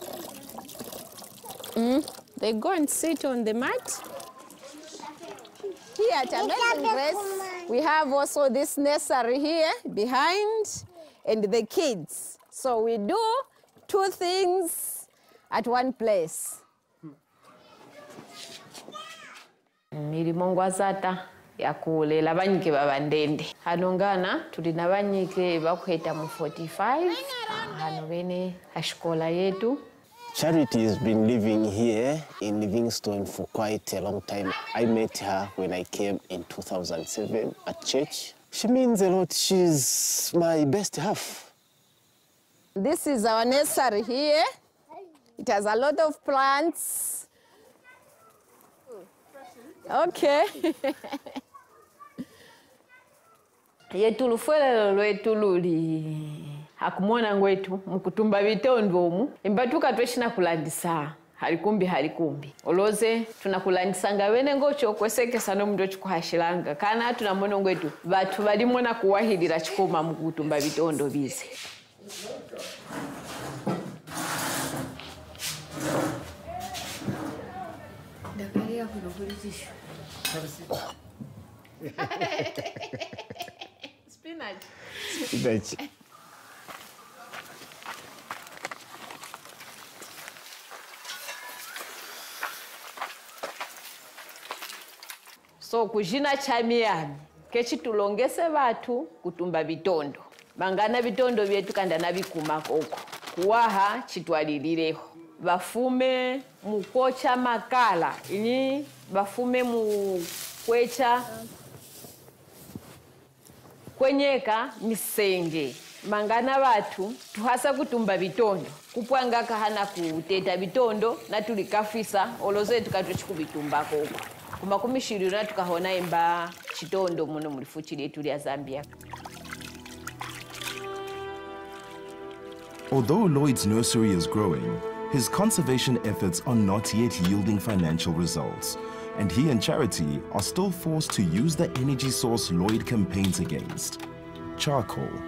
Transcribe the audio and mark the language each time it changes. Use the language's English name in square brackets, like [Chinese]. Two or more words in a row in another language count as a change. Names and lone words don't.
[English] They go and sit on the mat. Here at Amazing Grace, we have also this nursery here behind, and the kids. So we do two things at one place. [Luvale] Mirimo ngwazata yakulela banyike babandende hanongana tulina banyike bakweta mu 45 hano bene ashikola yetu. [English] Charity has been living here in Livingstone for quite a long time. I met her when I came in 2007 at church. She means a lot. She's my best half. This is our nursery here. It has a lot of plants. Okay. [Luvale] Yetulufuelelo lwetu luli hakumona ngwetu mukutumba bitondo omu imbatuka tweshina kulandisa halikumbi oloze tunakulandisanga bene ngocho kwesekesa no mndo chikuhashilanga kana tunamono ngwetu batu balimona kuwahilira chikoma mukutumba bitondo bize. [English] Spinach. [Luvale] So kujina chamiyami kechitulongese batu kutumba bitondo bangana bitondo byetu kanda nabikuma koko kuwaha chitwalilireho bafume mukocha makala ini bafume mukwecha kwenyeka misenge mangana batu tuhasa kutumba bitondo kupwanga kahana kuteta bitondo na tulikafisa oloze tukatochikubitumba koko kumakumishirira tukahona imba chitondo muno mulifuchiri yetu ya Zambia. [English] Although Lloyd's nursery is growing, his conservation efforts are not yet yielding financial results, and he and Charity are still forced to use the energy source Lloyd campaigns against: charcoal.